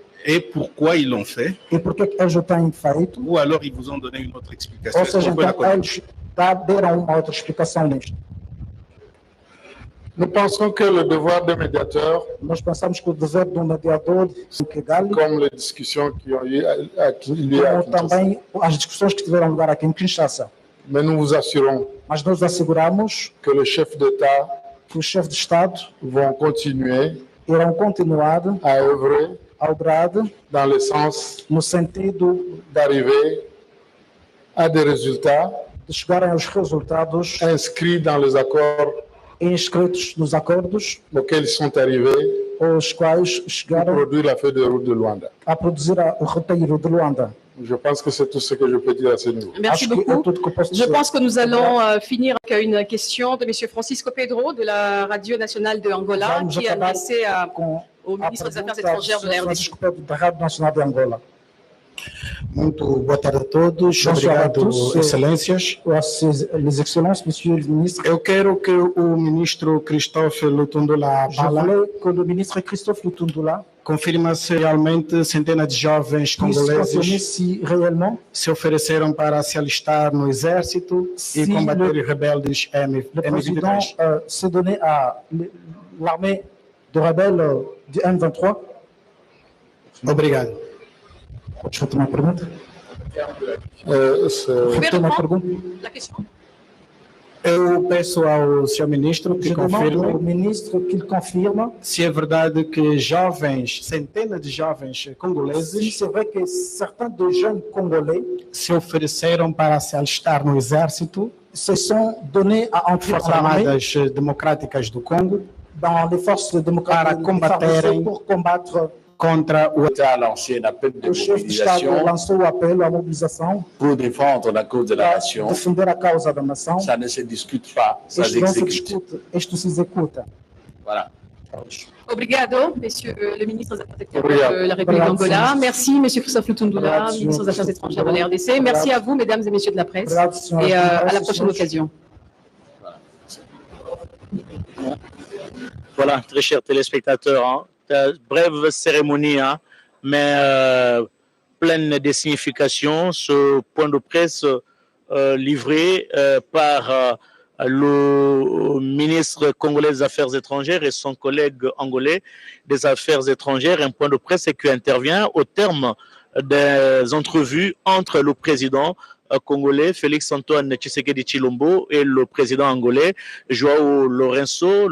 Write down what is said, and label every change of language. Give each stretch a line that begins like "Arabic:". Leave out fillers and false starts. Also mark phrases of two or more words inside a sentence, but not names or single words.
French: et pourquoi ils l'ont fait.
Portuguese: e por que eles o têm feito.
French: Ou alors ils vous ont donné une autre explication.
Portuguese: Ou
French: Est-ce
Portuguese: seja,
French: qu'on peut la
Portuguese: então
French: connaître?
Portuguese: eles deram uma outra explicação nisto.
French: Nous pensons que le devoir de médiateur,
Portuguese: Nós pensamos que o dever do mediador em Kigali,
French: comme les discussions qui ont eu lieu à
Portuguese: como
French: Kinshasa,
Portuguese: também as discussões que tiveram lugar aqui em Kinshasa,
French: mais nous vous assurons
Portuguese: mas nós asseguramos
French: que le chef d'État
Portuguese: que os chefes de Estado
French: vont continuer
Portuguese: irão continuar
French: à œuvrer
Portuguese: a obrar
French: dans le sens
Portuguese: no sentido
French: d'arriver à des résultats
Portuguese: de chegarem aos resultados
French: inscrits dans les accords
Portuguese: inscritos nos acordos,
French: auxquels ils sont arrivés
Portuguese: os quais
French: pour
Portuguese: chegaram
French: produire la feuille de route de Luanda.
Portuguese: a produzir o roteiro de Luanda.
French: Je pense que c'est tout ce que je peux dire à ce niveau. Merci
Portuguese: Acho que é
French: beaucoup.
Portuguese: tudo que eu posso
French: Je
Portuguese: dizer.
French: pense que nous allons finir avec une question de Monsieur Francisco Pedro de la Radio nationale de Angola
Portuguese: Vamos
French: qui est
Portuguese: acabar
French: adressée
Portuguese: com
French: au
Portuguese: a
French: ministre des Affaires
Portuguese: pergunta
French: étrangères de la RDC.
Portuguese: Francisco Pedro, da Rádio Nacional de Angola. Muito boa tarde a todos.
French: Bonsoir à
Portuguese: Obrigado,
French: tous.
Portuguese: excelências.
French: Les excellences, monsieur le ministre,
Portuguese: Eu quero que o ministro Christophe Lutundula
French: je
Portuguese: Bala
French: voulais que le ministre Christophe Lutundula
Portuguese: confirme se realmente centenas de jovens
French: puisse confirmer
Portuguese: congoleses
French: si réellement
Portuguese: se ofereceram para se alistar no exército
French: Si
Portuguese: e combater
French: le-
Portuguese: os rebeldes le président M23.
French: s'est donné à l'armée de rebelles du M23.
Portuguese: Obrigado.
French: Je vais te ma pergunta. C'est- Vous pouvez
Portuguese: Repete ma
French: reprendre
Portuguese: pergunta.
French: la question?
Portuguese: Eu peço ao senhor ministro que
French: Je demande au
Portuguese: confirme
French: ministre qu'il confirme
Portuguese: se é verdade que jovens, centenas de jovens
French: si
Portuguese: congoleses
French: c'est vrai que certains des jeunes Congolais
Portuguese: se ofereceram para se alistar no exército,
French: se sont donnés à entrer
Portuguese: Forças
French: à l'armée
Portuguese: Armadas Democráticas do Congo,
French: dans les forces démocratiques
Portuguese: Para combaterem
French: pour combattre.
Portuguese: contra o
French: L'État a lancé un appel de
Portuguese: O chefe de Estado
French: mobilisation
Portuguese: lançou o apelo à mobilização
French: pour défendre la cause de la
Portuguese: para
French: nation.
Portuguese: defender a causa da nação.
French: Ça ne se discute pas, ça
Portuguese: Isto não se
French: s'exécute.
Portuguese: discute, isto se executa.
French: Voilà.
Portuguese: Obrigado,
French: Monsieur le ministre des Affaires étrangères
Portuguese: Obrigado.
French: de la République
Portuguese: Obrigado,
French: d'Angola.
Portuguese: senhor.
French: Merci, Monsieur Christophe Lutundula,
Portuguese: Obrigado,
French: ministre des Affaires
Portuguese: senhor.
French: étrangères de la RDC. Merci à vous, Mesdames et Messieurs de la presse.
Portuguese: Obrigado, senhora.
French: Et à la
Portuguese: Obrigado,
French: prochaine
Portuguese: senhores.
French: occasion. Voilà, très chers téléspectateurs, hein, brève cérémonie, hein, mais pleine de signification. Ce point de presse livré par le ministre congolais des Affaires étrangères et son collègue angolais des Affaires étrangères, un point de presse qui intervient au terme des entrevues entre le président congolais, Félix-Antoine Tshisekedi Tshilombo, et le président angolais, Joao Lourenço.